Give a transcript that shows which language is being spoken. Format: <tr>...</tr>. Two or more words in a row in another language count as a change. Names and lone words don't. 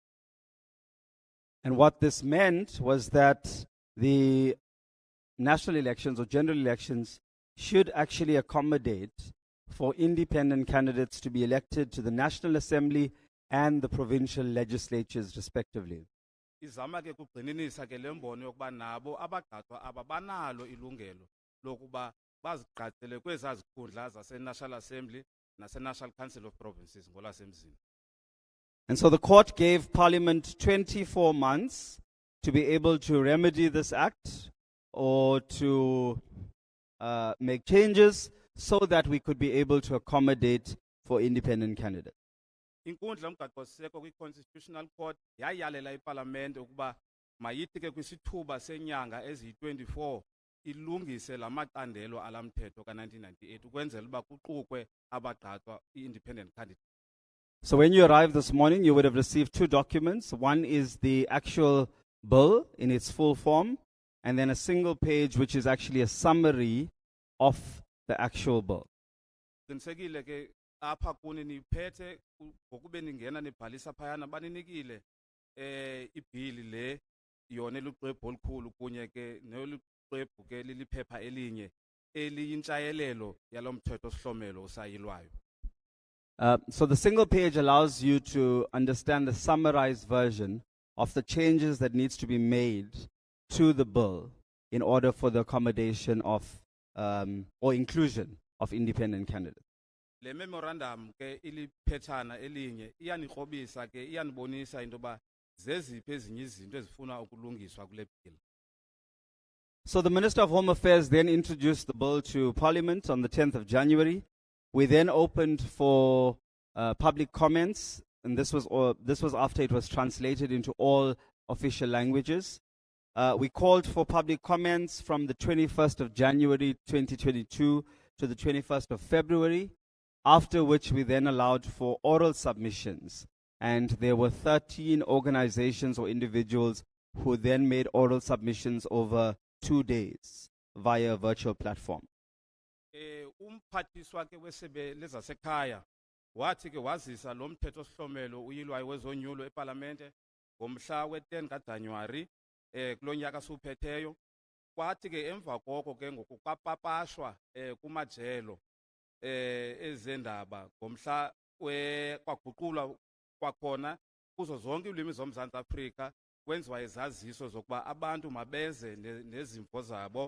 <en>And what this meant was that the national elections or general elections should actually accommodate for independent candidates to be elected to the National Assembly and the provincial legislatures respectively.</en> <xh>Izama ke kugxininisa ke lembono yokuba nabo abagqatswa aba banalo ilungelo lokuba bazigqatsele kwezaa zikhundla zase-National Assembly nase-National Council of Provinces ngolwasemzini.</xh> <en>And so the court gave Parliament 24 months to be able to remedy this act or to make changes so that we could be able to accommodate for independent candidates.</en> <xh>Inkundla yomgaqo siseko kwi-Constitutional Court yayalela iParlamente ukuba mayithi ke kwisithuba senyanga eziyi-24 ilungise la macandelo ala mthetho ka-1998 ukwenzela uba kuqukwe abagqatswa i-</xh> <en>independent candidates. So when you arrived this morning, you would have received two documents. One is the actual bill in its full form, and then a single page which is actually a summary of the actual bill.</en> <xh>Qinisekile ke apha kuni niphethe ngokube ningena nibhalisa phayana baninikile ibhili le yona eluxwebhu olukhulu kunye ke neluxwebhu ke liliphepha elinye eliyintshayelelo yalo mthetho sihlomelo usayilwayo.</xh> <en>So the single page allows you to understand the summarized version of the changes that needs to be made to the bill in order for the accommodation of or inclusion of independent candidates.</en> <xh>Le memorandum ke iliphethana elinye iyanikrobisa ke iyanibonisa into yoba zeziphi ezinye izinto ezifuna ukulungiswa kule bill.</xh> <en>So the Minister of Home Affairs then introduced the bill to Parliament on the 10th of January. We then opened for public comments, and this was after it was translated into all official languages. We called for public comments from the 21st of January 2022 to the 21st of February, after which we then allowed for oral submissions. And there were 13 organizations or individuals who then made oral submissions over 2 days via a virtual platform.</en> <xh>Umphathiswa ke wesebe lezasekhaya wathi ke wazisa lo mthetho sihlomelo uyilwayo wezonyulo eParlamente ngomhla we-10 kaJanuwari kulo nyaka suphetheyo. Kwathi ke emva koko ke ngokupapashwa kumajelo ezendaba ngomhla kwaguqulwa kwakhona kuzo zonke ulwimi zoMzantsi Afrika kwenziwa izaziso zokuba abantu mabeze nezimvo zabo.</xh>